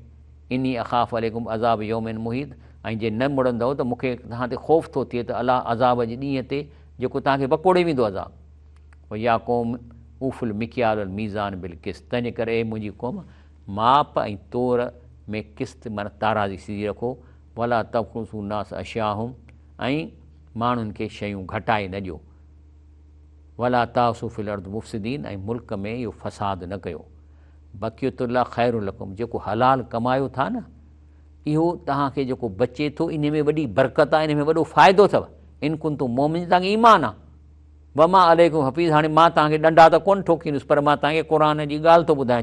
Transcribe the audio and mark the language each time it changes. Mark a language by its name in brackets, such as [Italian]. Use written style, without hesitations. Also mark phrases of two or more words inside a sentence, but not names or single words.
[Arabic] إني أخاف عليكم عذاب يوم محيط, [Sindhi] ऐं जे न मुड़ंदव त मूंखे तव्हां ते ख़ौफ़ थो थिए त अलाह अज़ाब जे ॾींहं ते जेको तव्हांखे वकोड़े वेंदो अज़ाब। [Arabic] يا قوم أوفوا المكيال الميزان بالقسط, [Sindhi] तंहिंजे करे मुंहिंजी क़ौम माप ऐं तौर में क़िस्त माना ताराज़ी सिधी रखो। [Arabic] ولا تبخسوا الناس أشياءهم, [Sindhi] ऐं माण्हुनि खे शयूं घटाए न ॾियो। [Arabic] ولا تعثوا في الأرض مفسدين, [Sindhi] ऐं मुल्क में इहो फ़साद न कयो। [Arabic] بقية الله خير لكم, [Sindhi] जेको हलाल कमायो था न, इहो तव्हांखे जेको बचे थो इन में वॾी बरकत आहे, इन में वॾो फ़ाइदो अथव। [Arabic] إن كنتم مؤمنين, [Sindhi] तव्हांखे ईमान आहे। [Arabic] وما عليكم حفيظ, [Sindhi] हाणे मां तव्हांखे ॾंडा त कोन ठोकींदुसि, पर मां तव्हांखे क़ुर जी ॻाल्हि थो ॿुधायां।